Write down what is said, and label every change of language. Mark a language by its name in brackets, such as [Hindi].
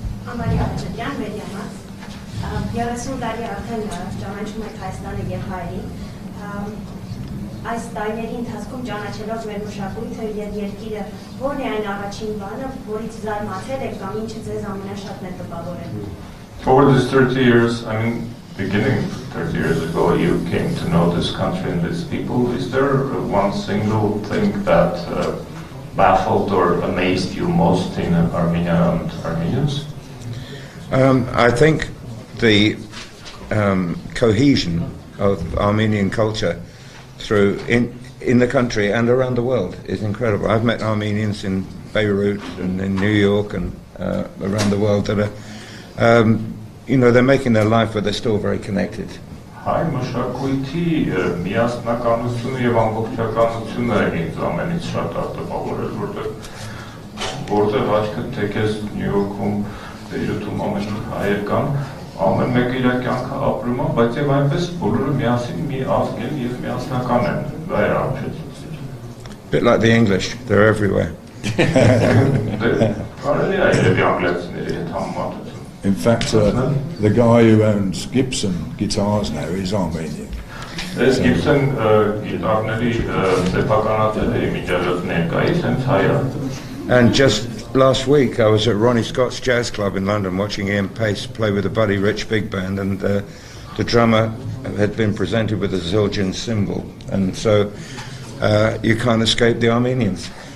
[Armenian] Ամալի Աղջյան, Մեդիամաս, 30 տարի արդեն ճանաչում եք Հայաստանը և հայրին, այս տարիների ընթացքում ճանաչելով մեր մշակույթը և երկիրը, որն է այն առաջին բանը, որից զարմացել եք կամ ինչը ձեզ ամենաշատն է տպավորել։ [English] Over these 30 years, I mean, beginning 30 years ago, you came to know this country and these people. Is there one single thing that baffled or amazed you most in Armenia and Armenians? I think the cohesion of Armenian culture in the country and around the world is incredible. I've met Armenians in Beirut and in New York and around the world that are, you know, they're making their life, but they're still very connected. [Armenian] Հայ մշակույթի միասնականությունը եւ ամբողջականությունը է ինձ ամենից շատ արտահայտվել, որտեղ աչքը թեքես Նյու Յորքում, Բեյրութում ամեն հայեր կան, ամեն մեկը իր կյանքը ապրում է, բայց եւ այնպես բոլորը միասին մի ազգ են եւ միասնական են, դա է ամենից։ [English] Bit like the English, they're everywhere. [Armenian] Կարելի է երևի անգլիացիների հետ համեմատել։ [English] In fact, the guy who owns Gibson guitars now is Armenian. There's [Armenian] Gibson guitarների սեփականատերը միջազգային ներկայիս հենց հայ է։ [English] And just last week I was at Ronnie Scott's Jazz Club in London watching Ian Pace play with the Buddy Rich Big Band, and the drummer had been presented with a Zildjian cymbal, and so you can't escape the Armenians.